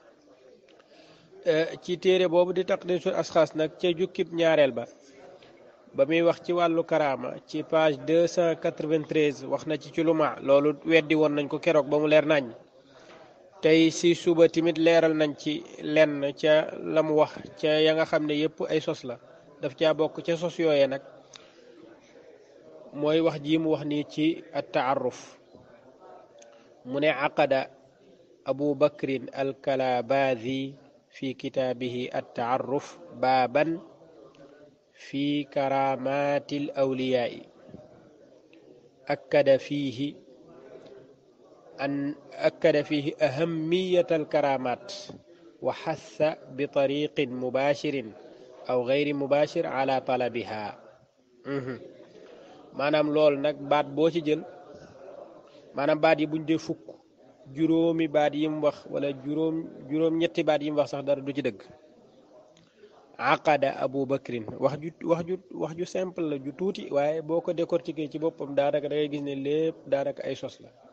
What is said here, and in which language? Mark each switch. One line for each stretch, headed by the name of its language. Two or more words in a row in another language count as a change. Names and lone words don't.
Wolof: ci téere boobu di taqdisul asxaas nag ca jukkib ñaareel ba muy wax ci wàllu karaama ci page 293 wax na ci luma loolu weddi woon nañ ko keroog ba mu leer nañ tey si suba timit leeral nañ ci lenn ca la mu wax ca ya nga xam ne yëpp ay sos la daf caa bokk ca sos yooye nag mooy wax ji mu wax nii ci at-taarruf mu ne
Arabic: عقد أبو بكر الكلاباذي في كتابه التعرف بابا في كرامات الأولياء أكد فيه أهمية الكرامات وحث بطريق مباشر أو غير مباشر على طلبها
Wolof: maanaam lool nag baat boo ci jël maanaam baat yi buñ dee fukk juróomi baat yi mu wax wala juróom ñetti baat yi mu wax sax dara du ci dëgg
Arabic: عقد أبو بكر
Wolof: wax ju simple la ju tuuti waaye boo ko décortiquer ci boppam daanaka da ngay gis ne lépp daanaka ay sos la